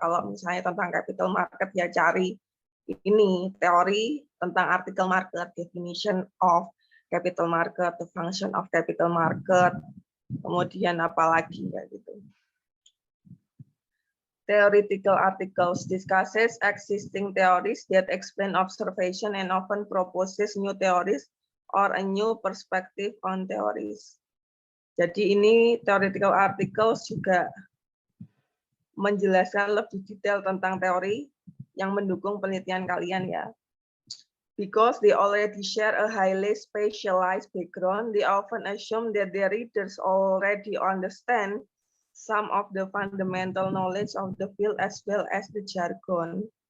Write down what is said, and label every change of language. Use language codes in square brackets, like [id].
[id] Kalau misalnya tentang capital market ya cari ini teori tentang artikel market, [en] definition of capital market, [id] the function of capital market, kemudian apa lagi ya gitu. [en] Theoretical articles discusses existing theories that explain observation and often proposes new theories or a new perspective on theories. [id] Jadi ini theoretical articles juga menjelaskan lebih detail tentang teori yang mendukung penelitian kalian ya. [en] Because they already share a highly specialized background, they often assume that their readers already understand some of the fundamental knowledge of the field as well as the jargon.